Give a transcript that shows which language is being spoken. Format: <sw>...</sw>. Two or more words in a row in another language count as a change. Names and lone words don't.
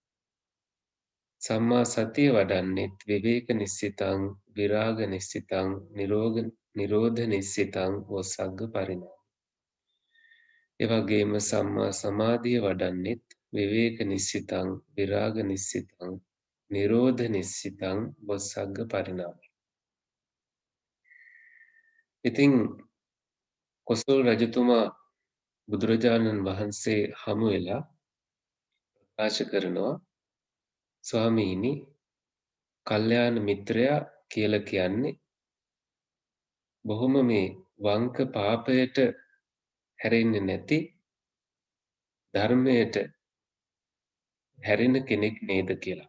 <si>සම්මා සතිය වඩන්නෙත්</si> <pi>විවේක නිස්සිතං විරාග නිස්සිතං නිරෝධ නිස්සිතං ඔස්සග්ග පරිණාමී.</pi> <si>එවැගේම සම්මා සමාධිය වඩන්නෙත්</si> <pi>විවේක නිස්සිතං විරාග නිස්සිතං නිරෝධ නිස්සිතං ඔස්සග්ග පරිණාමී.</pi> <si>ඉතින් කොසල් රජතුමා බුදුරජාණන් වහන්සේ හමු වෙලා ප්‍රකාශ කරනවා, ස්වාමීනි, කල්යාණ මිත්‍රයා කියලා කියන්නේ බොහොම මේ වංක පාපයට හැරෙන්නේ නැති ධර්මයට හැරෙන කෙනෙක් නේද කියලා.</si>